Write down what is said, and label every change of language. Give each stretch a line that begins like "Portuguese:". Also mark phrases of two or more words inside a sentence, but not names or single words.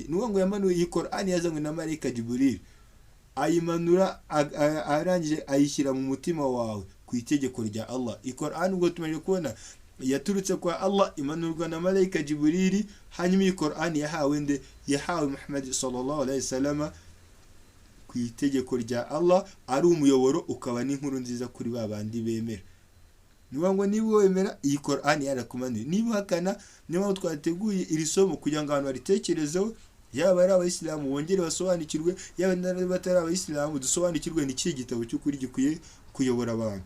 Kinyarwanda: Nuko ngo yamanuye iyi Qur'ani yazanywe na marayika Jibril, ayimanura arangije ayishyira mu mutima wawe ku itegeko rya Allah. Iyi Qur'ani ubwo tumaze kubona yaturutse kwa Allah, imanurwa na marayika Jibril. Hanyuma iyi Qur'ani yahawe nde? Yahawe Muhammad
Arabic: صلى الله عليه وسلم
Kinyarwanda: ku itegeko rya Allah, ari umuyoboro ukaba n'inkuru nziza kuri babandi bemera. Niba ngo niba wemera iyi Qur'ani yarakumanuye, niba hakana, niba twateguye iri somo kugira ngo abantu baritekerezeho, yaba ari Abayisilamu bongere basobanukirwe, yaba n'abatari Abayisilamu dusobanukirwe n'iki gitabo cy'ukuri gikwiye kuyobora abantu.